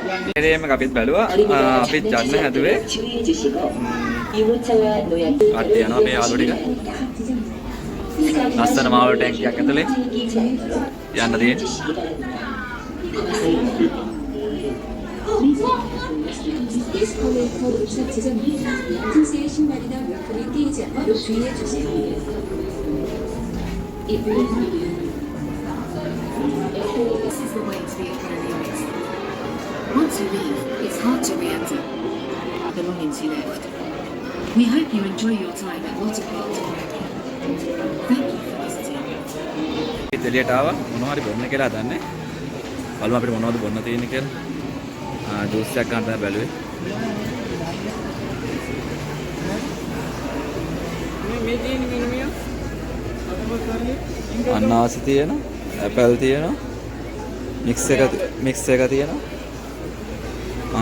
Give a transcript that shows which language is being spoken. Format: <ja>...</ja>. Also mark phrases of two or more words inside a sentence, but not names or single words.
<si>ඒකේම අපිත් බැලුවා. අපිත් යන්න හැදුවේ.</si> <ko>주의해 주시고 유모차와 노약</ko> <si>අත් යනවා මේ යාළුවෝ ටික. ලස්සන මාවල ටැංකියක් ඇතුලේ යන්න තියෙන්නේ.</si> <ko>에스컬레이터 도착 지점입니다. 투세의 신발이나 물품이 끼이지 않도록 주의해 주세요.</ko> <en>This is the way to the academy. Once you leave, it's hard to re-enter. Belongings you left. We hope you enjoy your time at Water Park. Thank you for visiting.</en> <si>එළියට ආවා මොනවා හරි බොන්න කියලා හදන්නේ. බලමු අපිට මොනවද බොන්න තියෙන්නේ කියලා. ජූස් එකක් ගන්න තමයි බැලුවේ. මේ තියෙන මිනිමිය අනාසි තියෙනවා, ඇපල් තියෙනවා, මික්ස් එක තියෙනවා.</si>